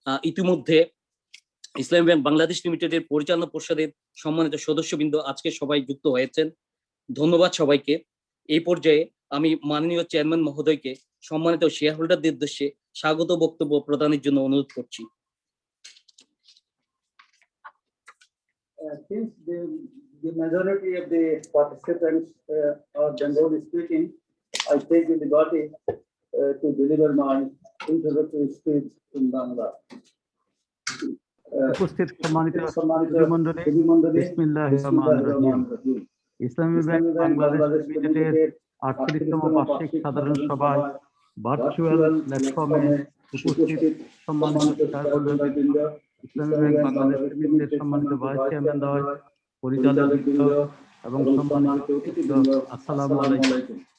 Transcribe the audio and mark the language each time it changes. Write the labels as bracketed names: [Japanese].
[Bangla] ইতিমধ্যে ইসলামী ব্যাংক বাংলাদেশ লিমিটেডের পরিচালনা পর্ষদের সম্মানিত সদস্যবৃন্দ আজকে সবাই যুক্ত হয়েছেন। ধন্যবাদ সবাইকে। এই পর্যায়ে আমি মাননীয় চেয়ারম্যান মহোদয়কে সম্মানিত শেয়ার হোল্ডারদের উদ্দেশ্যে স্বাগত বক্তব্য প্রদানের জন্য অনুরোধ করছি। [English] Since the majority of the participants are Bengali speaking, I take the liberty to deliver my introductory speech in Bangla. [Bangla] উপস্থিত সম্মানিত মণ্ডলী, বিসমিল্লাহির রহমানির রহিম। ইসলামী ব্যাংক বাংলাদেশ লিমিটেডের 38তম বার্ষিক সাধারণ সভায় ভার্চুয়াল প্ল্যাটফর্মে উপস্থিত সম্মানিত শেয়ারহোল্ডারবৃন্দ, ইসলামী ব্যাংক বাংলাদেশ লিমিটেডের সম্মানিত ভাইস চেয়ারম্যান দ্বয়, পরিচালকবৃন্দ এবং সম্মানিত অতিথিবৃন্দ, আসসালামু আলাইকুম।